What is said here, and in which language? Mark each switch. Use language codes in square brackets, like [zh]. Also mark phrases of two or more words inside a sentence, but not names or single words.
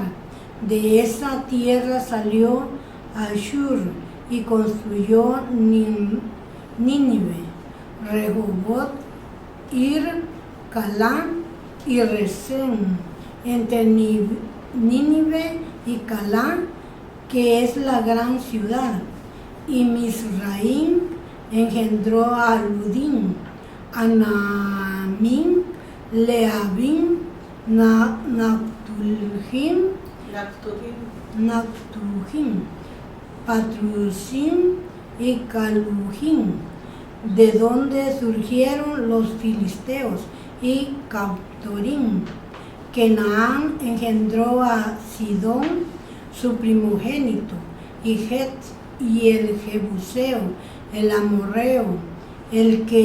[es] De esa tierra salió Ashur y construyó Nínive, Rehobot, Ir, Calán y Resén. Entre Nínive y Calán, que es la gran ciudad, y Mizraim engendró a Ludín, a Naamim, Leabim, Naftuhim, Patrusim y Calujim, de donde surgieron los filisteos, y Captorim. Canaán engendró a Sidón, su primogénito, y Het, y el Jebuseo, el Amorreo, el